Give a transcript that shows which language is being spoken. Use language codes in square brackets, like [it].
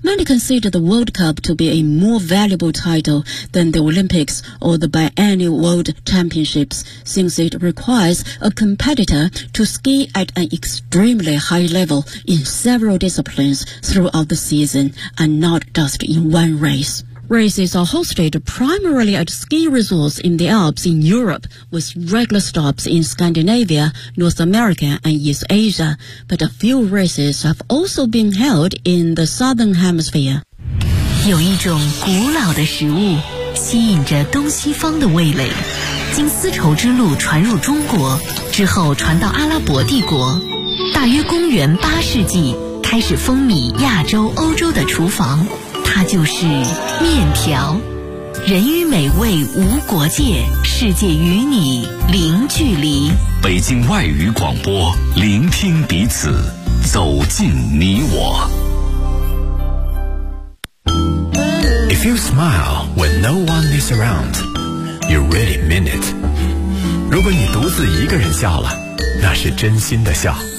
[en] Many consider the World Cup to be a more valuable title than the Olympics or the biennial World Championships, since it requires a competitor to ski at an extremely high level in several disciplines throughout the season and not just in one race. Races are hosted primarily at ski resorts in the Alps in Europe, with regular stops in Scandinavia, North America, and East Asia. But a few races have also been held in the Southern Hemisphere. [zh] 有一种古老的食物吸引着东西方的味蕾，经丝绸之路传入中国，之后传到阿拉伯帝国。大约公元八世纪，开始风靡亚洲、欧洲的厨房。它就是面条，人与美味无国界，世界与你零距离。北京外语广播，聆听彼此，走进你我。 [en] If you smile when no one is around, you really mean it. [zh] 如果你独自一个人笑了，那是真心的笑。